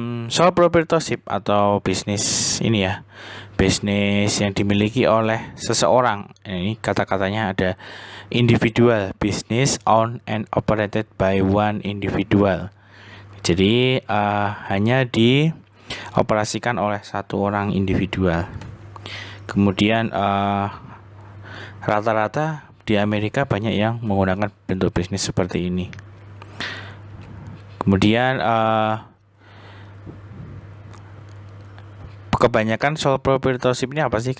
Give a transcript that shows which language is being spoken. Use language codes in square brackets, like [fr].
[id] Sole proprietorship atau bisnis ini ya, bisnis yang dimiliki oleh seseorang. Ini kata-katanya ada [en] individual business owned and operated by one individual. [id] Jadi hanya dioperasikan oleh satu orang individual. Kemudian rata-rata di Amerika banyak yang menggunakan bentuk bisnis seperti ini. Kemudian kebanyakan sole proprietorship ini apa sih?